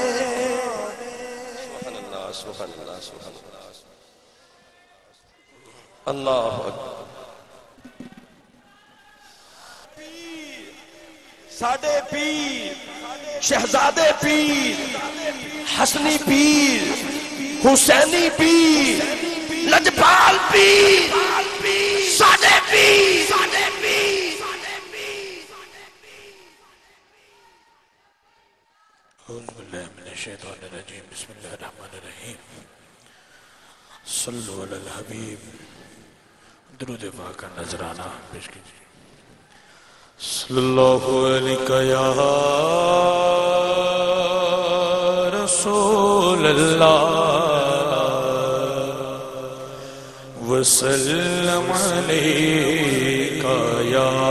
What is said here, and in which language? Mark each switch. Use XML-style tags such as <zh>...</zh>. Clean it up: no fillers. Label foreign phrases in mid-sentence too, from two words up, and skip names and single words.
<ar>سبحان اللہ سبحان اللہ سبحان اللہ اللہ اکبر</ar> <pa>ساڈے پیر شہزادے پیر حسنی پیر حسینی پیر لجپال پیر ساڈے پیر</pa> <ar>اعوذ باللہ من الشیطان الرجیم بسم اللہ الرحمن الرحیم صلو علی الحبیب</ar> <ur>درود پاک کا نذرانہ پیش کیجیے</ur> <ar>صلی اللہ علیہ یا رسول اللہ وسلم علیہ یا</ar>